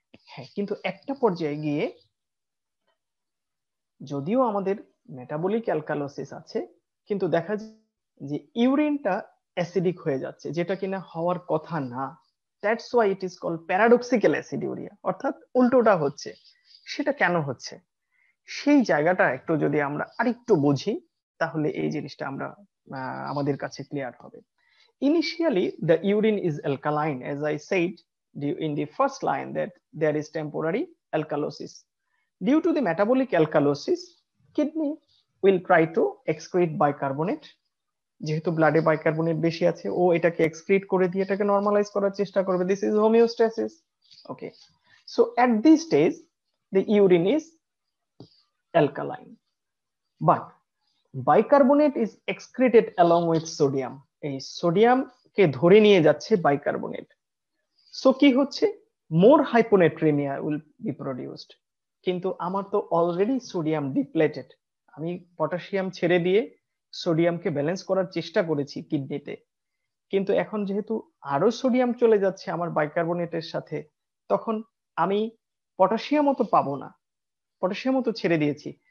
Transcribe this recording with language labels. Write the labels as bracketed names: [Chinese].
[Bangla] হ্যাঁ, কিন্তু একটা পর্যায়ে গিয়ে যদিও আমাদের মেটাবলিক অ্যালকালোসিস আছে, কিন্তু দেখা যায় যে ইউরিনটা অ্যাসিডিক হয়ে যাচ্ছে, যেটা কিনা হওয়ার কথা না। [English] that's why it is called paradoxical aciduria, [Bangla] অর্থাৎ উল্টোটা হচ্ছে। সেটা কেন হচ্ছে সেই জায়গাটা একটু যদি আমরা আরেকটু বুঝি তাহলে এই জিনিসটা আমরা আমাদের কাছে ক্লিয়ার হবে। [English] Initially the urine is alkaline, as I said in the first line, that there is temporary alkalosis. Due to the metabolic alkalosis, kidney will try to excrete bicarbonate, [Bangla] যেহেতু ব্লাডে বাইকার্বনেট বেশি আছে, ও এটাকে এক্সক্রিট করে দিয়ে এটাকে normalise করার চেষ্টা করবে। [English] This is homeostasis. Okay, so at this stage the urine is alkaline, but bicarbonate is excreted along with sodium. [Bangla] এই সোডিয়াম কে ধরে নিয়ে যাচ্ছে বাইকার্বনেট। সো কি হচ্ছে, [English] More hyponatraemia will be produced. [Bangla] কিন্তু আমার তো অলরেডি সোডিয়াম ডিপ্লেটেড, আমি পটাশিয়াম ছেড়ে দিয়ে সোডিয়ামকে ব্যালেন্স করার চেষ্টা করেছি কিডনিতে, কিন্তু এখন যেহেতু আরো সোডিয়াম চলে যাচ্ছে আমার বাইকার্বনেটের সাথে, তখন আমি পটাশিয়ামও তো পাবো না, পটাশিয়ামও তো ছেড়ে দিয়েছি।